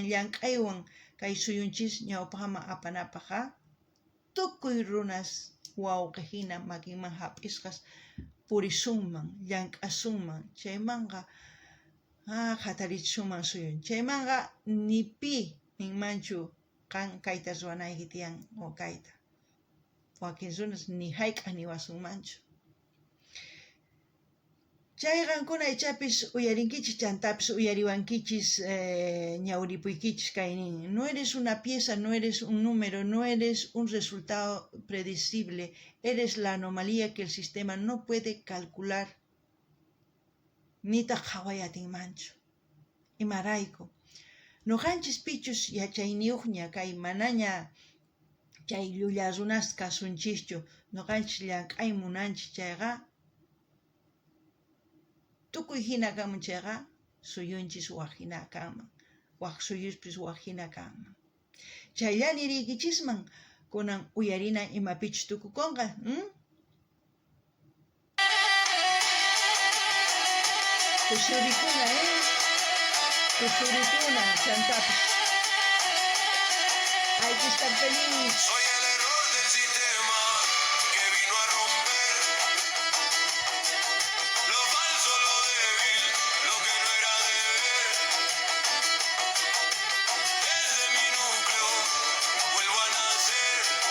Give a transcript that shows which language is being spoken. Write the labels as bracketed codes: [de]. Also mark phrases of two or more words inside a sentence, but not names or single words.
[qu] llank'aywan kay suyunchis ñawpaqman apanapaqa tukuy runas wawqihina makinman hap'isqas purisunman llank'asunman chaymanqa hatarichisunman suyun chaymanqa ni pi ninmanchu qan kayta ruwanayki tiyan o kayta wakin runas ni hayk'aq niwasunmanchu. Chay qankuna ichapis uyarinkichis chantapis uyariwankichis ñawripuykichis kaynin [es] no eres una pieza, no eres un número, no eres un resultado predecible, eres la anomalía que el sistema no puede calcular [qu] nitaq hawayatinmanchu. Imarayku nuqanchis pichus yachayniyuqña kay manaña chay llulla runas kasunchischu nuqanchis llank'ay munanchis chayqa tukuy hina kanman chayqa suyunchis waq hina kanman waq suyuspis waq hina kanman chayllani riykichisman kunan uyarina imapichus tukukunqa kusurikuna chantapis [es] hay que estar feliz. Soy el error del sistema que vino a romper lo falso, lo débil, lo que no era deber. Desde mi núcleo vuelvo a nacer.